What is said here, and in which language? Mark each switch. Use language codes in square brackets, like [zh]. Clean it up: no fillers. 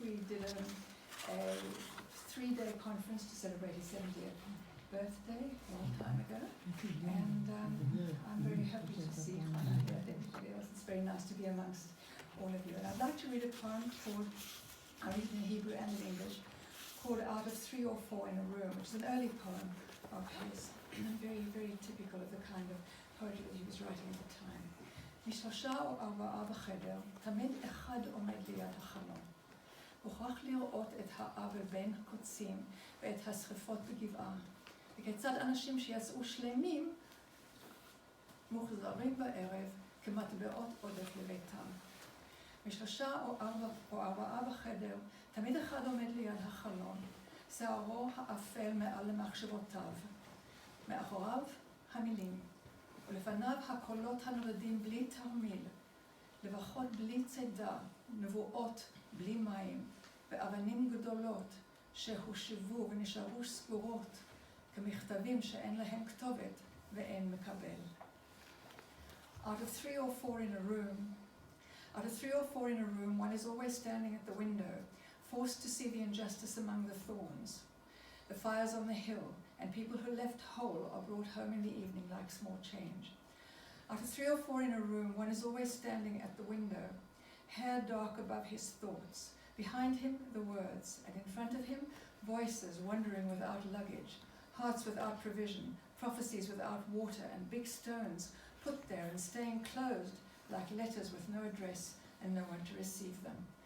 [en] We did a 3-day conference to celebrate his 70th birthday a long time ago, and I'm very happy to see Hannah here and everybody else. It's very nice to be amongst all of you. And I'd like to read a poem called, I read it in Hebrew and in English, called Out of 3 or 4 in a Room, which is an early poem of his, and very, very typical of the kind of poetry that he was writing at the time. [he] משלושה או 4 בחדר, תמיד אחד עומד ליד החלון. הוכרח לראות את העוול בין קוצים ואת השרפות בגבעה, וכיצד אנשים שיצאו שלמים מוחזרים בערב כמטבעות עודף לביתם. משלושה או 4 בחדר, תמיד אחד עומד ליד החלון, שערו האפל מעל למחשבותיו, מאחוריו המילים, ולפניו הקולות הנולדים בלי תרמיל, לבחות בלי צידה, נבואות בלי מים, ואבנים גדולות שהושבו ונשארו סגורות, כמכתבים שאין להם כתובת ואין מקבל. [en] Out of 3 or 4 in a room, one is always standing at the window, forced to see the injustice among the thorns, the fires on the hill, and people who left whole are brought home in the evening like small change. Out of 3 or 4 in a room, one is always standing at the window, hair dark above his thoughts, behind him the words, and in front of him voices wandering without luggage, hearts without provision, prophecies without water, and big stones put there and staying closed like letters with no address and no one to receive them.